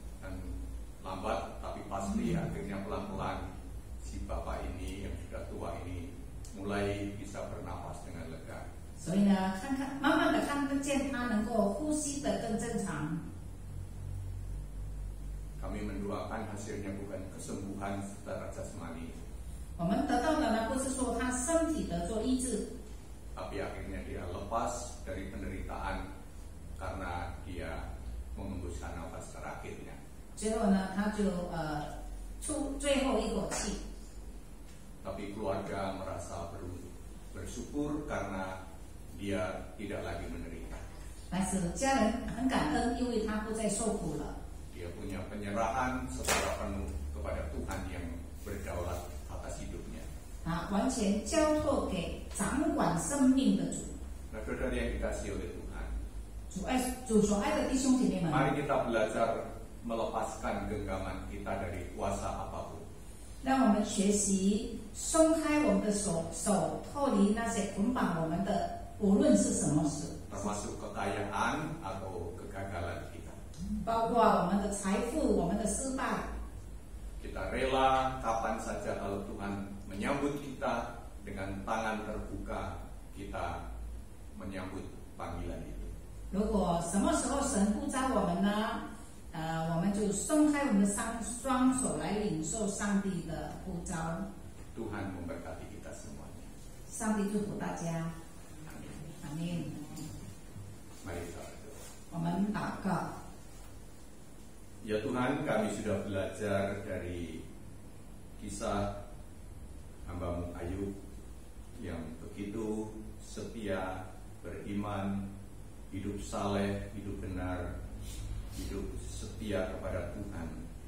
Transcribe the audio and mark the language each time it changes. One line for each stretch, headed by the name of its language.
Indonesian: Dan lambat tapi pasti akhirnya pelan-pelan si bapak ini yang sudah tua ini mulai bisa bernapas dengan lega.
Chinese: 所以呢，慢慢的看见他能够呼吸得更正常。
Indonesian: Kami mendoakan hasilnya bukan kesembuhan secara jasmani,
Chinese: 我们得到的呢，不是说他身体得做医治，
Indonesian: tapi akhirnya dia lepas dari penderitaan karena dia mengembuskan nafas terakhirnya.
Chinese: 最后呢，他就出最后一口气。
Indonesian: Tapi keluarga merasa bersyukur karena dia tidak lagi menderita.
Chinese: 但是家人很感恩，因为他不再受苦了。
Indonesian: Dia punya penyerahan secara penuh kepada Tuhan yang berdaulat atas hidupnya.
Chinese: 完全交托给掌管生命的主。
Indonesian: Nah, saudara yang dikasihi oleh Tuhan,
Chinese: 主所爱的弟兄姐妹们，
Indonesian: mari kita belajar melepaskan genggaman kita dari kuasa apapun.
Chinese: 让我们学习松开我们的手，脱离那些捆绑我们的，无论是什么事，
Indonesian: Termasuk kekayaan atau kegagalan kita.
Chinese: 包括我们的财富、我们的失败。
Indonesian: Kita rela kapan saja kalau Tuhan menyambut kita dengan tangan terbuka, kita menyambut panggilan itu.
Chinese: 如果什么时候神呼召我们呢？我们就松开我们的双手来领受上帝的呼召。
Indonesian: Tuhan memberkati kita semuanya.
Chinese: 上帝祝福大家，
Indonesian: Amin.
Chinese: 阿门。
Indonesian: Mari kita berdoa.
Chinese: 我们祷告。
Indonesian: Ya Tuhan, kami sudah belajar dari kisah hamba-Mu Ayub yang begitu setia, beriman, hidup saleh, hidup benar, hidup setia kepada Tuhan.